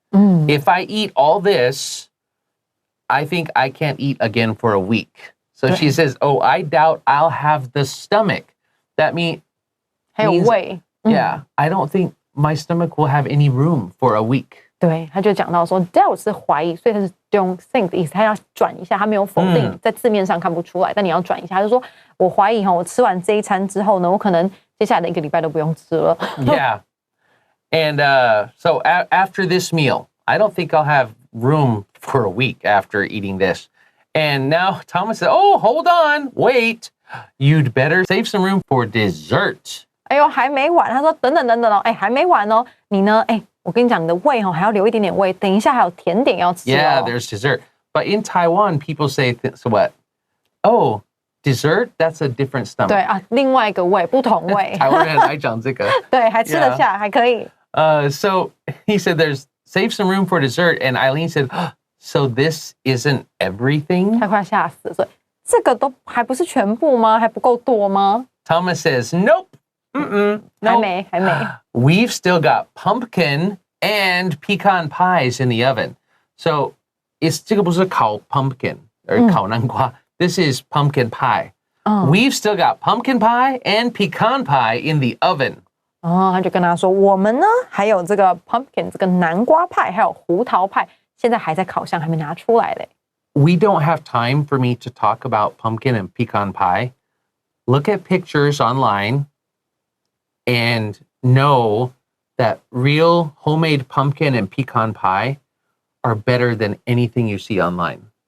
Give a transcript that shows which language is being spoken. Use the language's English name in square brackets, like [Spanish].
[English] If I eat all this, I think I can't eat again for a week. So she says, I doubt I'll have the stomach. That means [Chinese] 还有胃。 [English] Yeah, I don't think my stomach will have any room for a week. [Chinese] 对，他就讲到说 doubt 是怀疑，所以他是 [English] don't think [Chinese] 的意思，他要转一下，他没有否定，在字面上看不出来，但你要转一下，他就说我怀疑我吃完这一餐之后呢，我可能接下来的1个礼拜都不用吃了。 [English] Yeah. And so after this meal, I don't think I'll have room for a week after eating this. And now Thomas said, hold on, wait. You'd better save some room for dessert. [Chinese] 哎呦，还没完，他说等等哦，还没完哦，你呢？我跟你讲，你的胃还要留一点点胃，等一下还有甜点要吃。 [English] Yeah, there's dessert. But in Taiwan, people say, so what? Dessert? That's a different stomach. [Chinese] 对啊，另外一个胃，不同胃。台湾人爱讲这个。对，还吃得下，还可以。 [English] So he said, save some room for dessert. And Eileen said, so this isn't everything? [Chinese] 他快吓死了，所以这个都还不是全部吗？还不够多吗？ [English] Thomas says, nope. Nope. [Chinese] 还没。 [English] We've still got pumpkin and pecan pies in the oven. [Chinese] So这个不是烤 pumpkin 烤南瓜. [English] This is pumpkin pie. We've still got pumpkin pie and pecan pie in the oven. [Chinese] 他就跟他说，我们呢还有这个 pumpkin 这个南瓜派，还有胡桃派，现在还在烤箱，还没拿出来嘞。 [English] We don't have time for me to talk about pumpkin and pecan pie. Look at pictures online and know that real homemade pumpkin and pecan pie are better than anything you see online.